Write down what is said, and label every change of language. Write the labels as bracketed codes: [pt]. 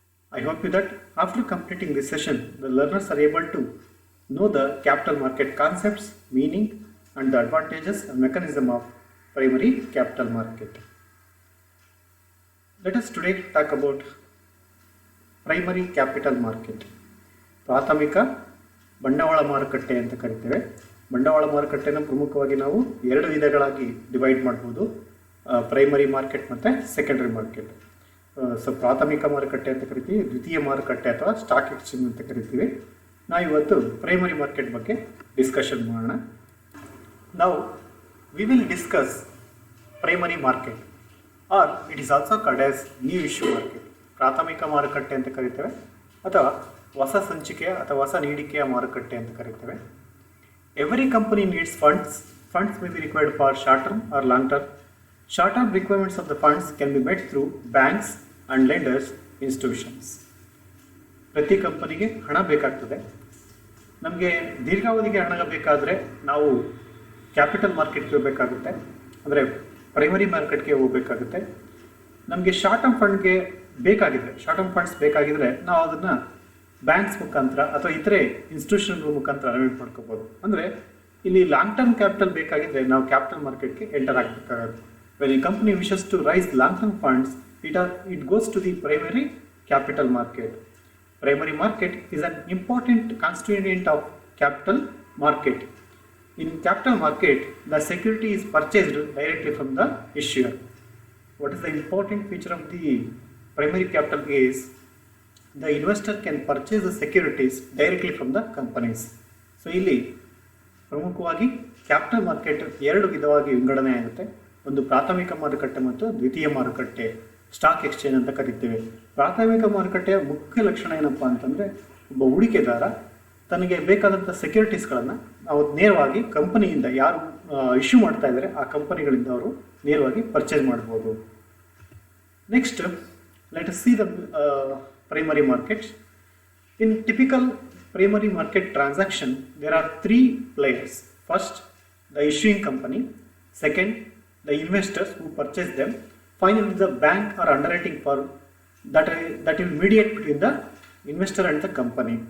[en] I hope that after completing this session, the learners are able to know the capital market concepts, meaning, and the advantages and mechanism of primary capital market. Let us today talk about primary capital market. [kn] ಪ್ರಾಥಮಿಕ ಬಂಡವಾಳ ಮಾರುಕಟ್ಟೆ ಅಂತ ಕರಿತೇವೆ. ಬಂಡವಾಳ ಮಾರುಕಟ್ಟೆನ ಪ್ರಮುಖವಾಗಿ ನಾವು ಎರಡು ವಿಧಗಳಾಗಿ ಡಿವೈಡ್ ಮಾಡಬಹುದು, ಪ್ರೈಮರಿ ಮಾರ್ಕೆಟ್ ಮತ್ತು ಸೆಕೆಂಡರಿ ಮಾರ್ಕೆಟ್. ಪ್ರಾಥಮಿಕ ಮಾರುಕಟ್ಟೆ ಅಂತ ಕರಿತೀವಿ, ದ್ವಿತೀಯ ಮಾರುಕಟ್ಟೆ ಅಥವಾ ಸ್ಟಾಕ್ ಎಕ್ಸ್ಚೇಂಜ್ ಅಂತ ಕರಿತೀವಿ. ನಾವು ಇವತ್ತು ಪ್ರೈಮರಿ ಮಾರ್ಕೆಟ್ ಬಗ್ಗೆ ಡಿಸ್ಕಷನ್ ಮಾಡೋಣ. ನಾವು [en] We will discuss primary market or it is also called as new issue market. [kn] ಪ್ರಾಥಮಿಕ ಮಾರುಕಟ್ಟೆ ಅಂತ ಕರಿತೇವೆ ಅಥವಾ ಹೊಸ ಸಂಚಿಕೆಯ ಅಥವಾ ಹೊಸ ನೀಡಿಕೆಯ ಮಾರುಕಟ್ಟೆ ಅಂತ ಕರಿತೇವೆ. [en] Every company needs funds may be required for short term or long term. Short-term requirements of the funds can be met through banks and lenders institutions. [kn] ಪ್ರತಿ ಕಂಪನಿಗೆ ಹಣ ಬೇಕಾಗ್ತದೆ. ನಮಗೆ ದೀರ್ಘಾವಧಿಗೆ ಹಣ ಬೇಕಾದರೆ ನಾವು ಕ್ಯಾಪಿಟಲ್ ಮಾರ್ಕೆಟ್ಗೆ ಹೋಗಬೇಕಾಗುತ್ತೆ, ಅಂದರೆ ಪ್ರೈಮರಿ ಮಾರ್ಕೆಟ್ಗೆ ಹೋಗಬೇಕಾಗುತ್ತೆ. ನಮಗೆ short term ಫಂಡ್ಗೆ short term funds ಬೇಕಾಗಿದ್ರೆ ನಾವು ಅದನ್ನು ಬ್ಯಾಂಕ್ಸ್ ಮುಖಾಂತರ ಅಥವಾ ಇತರೆ ಇನ್ಸ್ಟಿಟ್ಯೂಷನ್ಗಳ ಮುಖಾಂತರ ಅರೇಂಜ್ ಮಾಡ್ಕೋಬೋದು. ಅಂದರೆ ಇಲ್ಲಿ ಲಾಂಗ್ ಟರ್ಮ್ ಕ್ಯಾಪಿಟಲ್ ಬೇಕಾಗಿದ್ರೆ ನಾವು ಕ್ಯಾಪಿಟಲ್ ಮಾರ್ಕೆಟ್ಗೆ enter ಆಗಬೇಕಾಗುತ್ತೆ. [en] When a company wishes to raise long-term funds, it goes to the primary capital market. Primary market is an important constituent of capital market. In capital market, the security is purchased directly from the issuer. What is the important feature of the primary capital is the investor can purchase the securities directly from the companies. [kn] So, ಇಲ್ಲಿ ಪ್ರಮುಖವಾಗಿ capital market ಎರಡು ವಿಧವಾಗಿ ವಿಂಗಡಣೆ ಆಗುತ್ತೆ. ಒಂದು ಪ್ರಾಥಮಿಕ ಮಾರುಕಟ್ಟೆ ಮತ್ತು ದ್ವಿತೀಯ ಮಾರುಕಟ್ಟೆ, ಸ್ಟಾಕ್ ಎಕ್ಸ್ಚೇಂಜ್ ಅಂತ ಕರಿತೇವೆ. ಪ್ರಾಥಮಿಕ ಮಾರುಕಟ್ಟೆಯ ಮುಖ್ಯ ಲಕ್ಷಣ ಏನಪ್ಪ ಅಂತಂದರೆ, ಒಬ್ಬ ಹೂಡಿಕೆದಾರ ತನಗೆ ಬೇಕಾದಂಥ ಸೆಕ್ಯೂರಿಟೀಸ್ಗಳನ್ನು ನಾವು ನೇರವಾಗಿ ಕಂಪನಿಯಿಂದ ಯಾರು ಇಶ್ಯೂ ಮಾಡ್ತಾ ಇದ್ದಾರೆ ಆ ಕಂಪನಿಗಳಿಂದ ಅವರು ನೇರವಾಗಿ ಪರ್ಚೇಸ್ ಮಾಡ್ಬೋದು. [en] Next let us see the primary markets. In typical primary market transaction there are 3 players. First, the issuing company. Second, the investors who purchase them. Finally, the bank or underwriting firm that will mediate between the investor and the company.